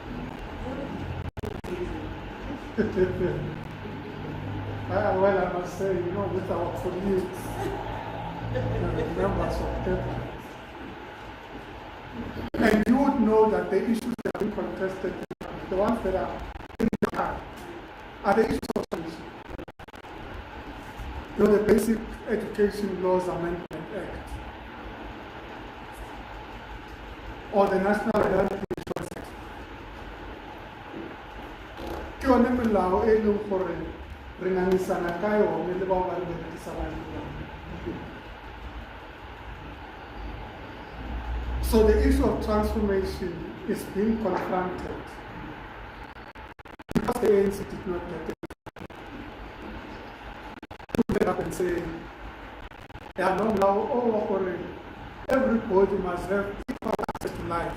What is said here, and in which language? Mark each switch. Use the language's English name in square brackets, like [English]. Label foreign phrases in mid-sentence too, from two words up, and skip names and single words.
[English] Well, I must say, with our colleagues, members of cabinet, and you would know that the issues that are being contested, the ones that are in the car, are the issues of solution. The Basic Education Laws Amendment Act, or the National Health Insurance Act. [Tswana] Ke yone melao e leng gore re ngangisana ka yone le bao ba re berekisang. [English] So the issue of transformation is being confronted because the ANC did not get it. Put up and say, everybody must have equal access to life.